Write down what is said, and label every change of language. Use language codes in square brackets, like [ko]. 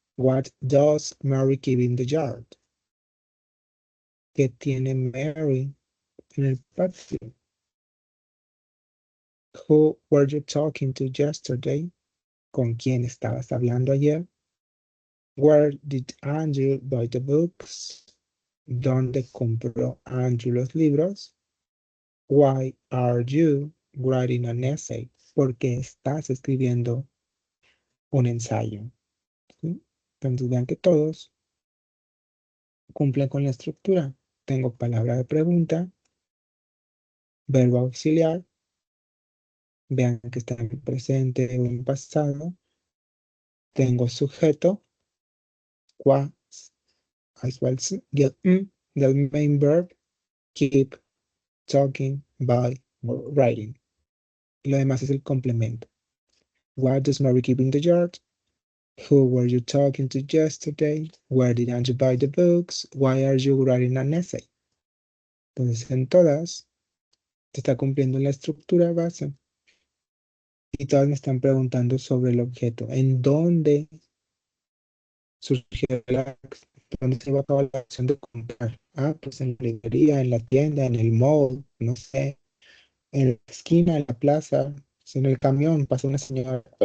[en] What does Mary keep in the yard? [es] ¿Qué tiene Mary en el patio? [en] Who were you talking to yesterday? [es] ¿Con quién estabas hablando ayer? [en] Where did Andrew buy the books? [es] ¿Dónde compró Andrew los libros? [en] Why are you writing an essay? [es] ¿Por qué estás escribiendo un ensayo? ¿Sí? Entonces vean que todos cumplen con la estructura. Tengo palabra de pregunta, verbo auxiliar, vean que está en presente o en pasado. Tengo sujeto, [en] was, as well as the main verb, keep, talking, by, or writing. [es] Y lo demás es el complemento. [en] What does Mary keep in the yard? Who were you talking to yesterday? Where did Andrew buy the books? Why are you writing an essay? [es] Entonces, en todas se está cumpliendo la estructura base. Y todas me están preguntando sobre el objeto. ¿En dónde surgió dónde se va a acabar la acción de comprar? Ah, pues en la librería, en la tienda, en el mall, no sé, en la esquina, en la plaza, pues en el camión pasó una señora.